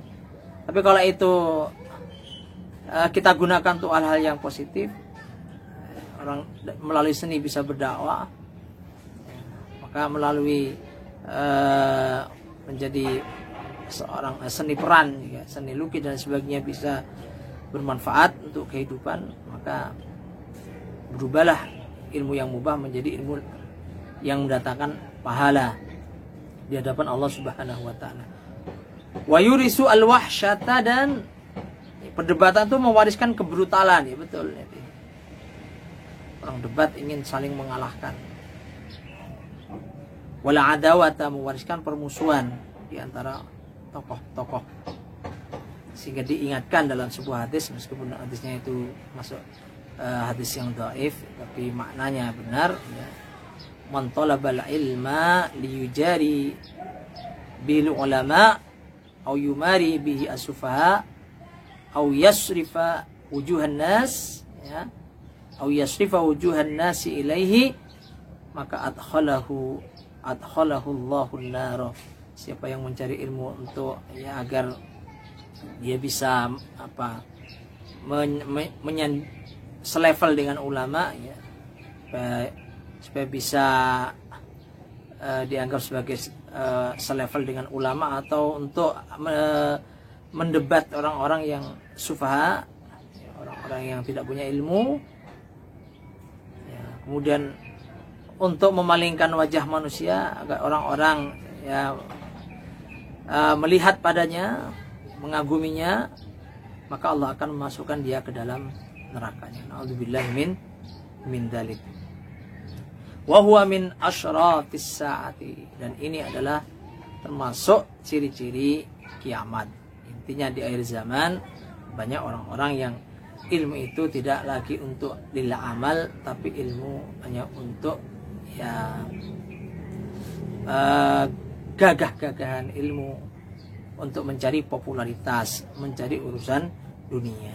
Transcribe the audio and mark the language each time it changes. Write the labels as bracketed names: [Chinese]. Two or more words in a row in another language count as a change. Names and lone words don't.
[Indonesian] Tapi kalau itu kita gunakan untuk hal-hal yang positif, orang melalui seni bisa berdakwah, maka melalui menjadi seorang seni peran, ya, seni lukis dan sebagainya bisa bermanfaat untuk kehidupan, maka berubahlah ilmu yang mubah menjadi ilmu yang mendatangkan pahala di hadapan Allah [Arabic] سبحانه وتعالى. ويورث الوحشة, [Indonesian] dan perdebatan itu mewariskan kebrutalan, ya betul. Orang debat ingin saling mengalahkan. [Arabic] ولا عداوة, [Indonesian] mewariskan permusuhan di antara tokoh-tokoh. Sehingga diingatkan dalam sebuah hadis, meskipun hadisnya itu masuk hadis yang dhaif, tapi maknanya benar, ya. [Arabic] من طلب العلم ليجاري بالعلماء أو يماري به السفهاء أو يصرف وجوه الناس ya أو يصرف وجوه الناس إليه maka أدخله الله النار. [Indonesian] Siapa yang mencari ilmu untuk, ya, agar dia bisa selevel dengan ulama, ya, supaya bisa dianggap sebagai selevel dengan ulama, atau untuk mendebat orang-orang yang sufaha, orang-orang yang tidak punya ilmu, ya, kemudian untuk memalingkan wajah manusia agar orang-orang, ya, melihat padanya, mengaguminya, maka Allah akan memasukkan dia ke dalam nerakanya. [Arabic] نعوذ بالله من ذلك. وهو من أشراط الساعة, [Indonesian] dan ini adalah termasuk ciri-ciri kiamat. Intinya di akhir zaman banyak orang-orang yang ilmu itu tidak lagi untuk [Arabic] للعمل, [Indonesian] tapi ilmu hanya untuk, ya, gagah-gagahan ilmu untuk mencari popularitas, mencari urusan dunia.